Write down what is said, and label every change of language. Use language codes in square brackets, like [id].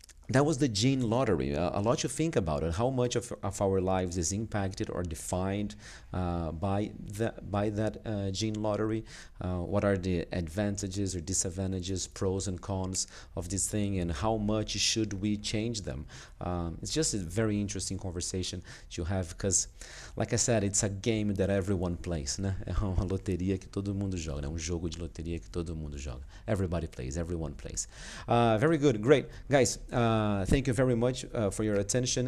[en] That was the gene lottery. A lot to think about it. How much of our lives is impacted or defined by that gene lottery? What are the advantages or disadvantages, pros and cons of this thing, and how much should we change them? It's just a very interesting conversation to have because, like I said, it's a game that everyone plays, né? [pt] É uma loteria que todo mundo joga, né? Um jogo de loteria que todo mundo joga. [en] Everybody plays, everyone plays. Very good, great. Guys, thank you very much for your attention.